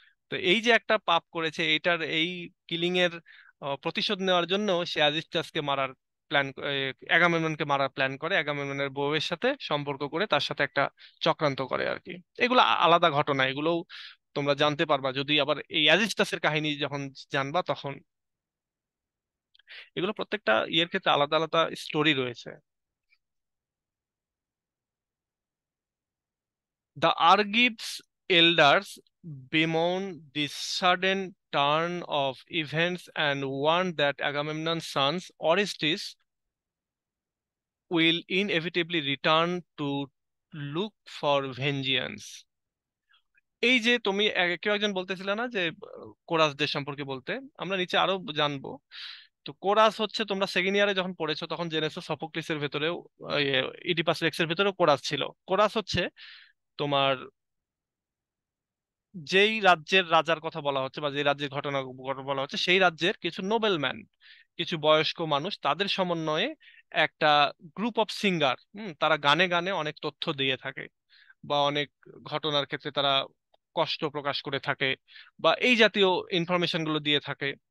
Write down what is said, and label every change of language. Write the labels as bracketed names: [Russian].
[Bangla] তো এই যে একটা পাপ করেছে, এইটার এই কিলিং এর প্রতিশোধ নেওয়ার জন্য সে অ্যাজিস্টাসকে মারার প্ল্যান, অ্যাগামেমননকে মারার প্ল্যান করে, অ্যাগামেমননের বউয়ের সাথে সম্পর্ক করে তার সাথে একটা চক্রান্ত করে আর কি। এগুলো আলাদা ঘটনা, এগুলোও তোমরা জানতে পারবা যদি আবার এই অ্যাজিস্টাসের কাহিনী যখন জানবা তখন। এগুলো প্রত্যেকটা ইয়ের ক্ষেত্রে আলাদা আলাদা স্টোরি রয়েছে। [English] The Argives elders bemoan this sudden turn of events and warn that Agamemnon's sons, Orestes, will inevitably return to look for vengeance. [Bangla] এই যে তুমি কেউ একজন বলতেছিলে না যে কোরাসদের সম্পর্কে বলতে, আমরা নিচে আরো জানবো। তো কোরাস হচ্ছে, তোমরা সেকেন্ড ইয়ারে যখন পড়েছো তখন জেনেছো সফোক্লিসের ভেতরেও ইডিপাস রেক্সের ভেতরেও কোরাস ছিল। কোরাস হচ্ছে তোমার যেই রাজ্যের রাজার কথা বলা হচ্ছে বা যে রাজ্যের ঘটনা বলা হচ্ছে, সেই রাজ্যের কিছু নোবেলম্যান, কিছু বয়স্ক মানুষ, তাদের সমন্বয়ে একটা গ্রুপ অফ সিঙ্গার, তারা গানে গানে অনেক তথ্য দিয়ে থাকে, বা অনেক ঘটনার ক্ষেত্রে তারা কষ্ট প্রকাশ করে থাকে, বা এই জাতীয় ইনফরমেশন গুলো দিয়ে থাকে।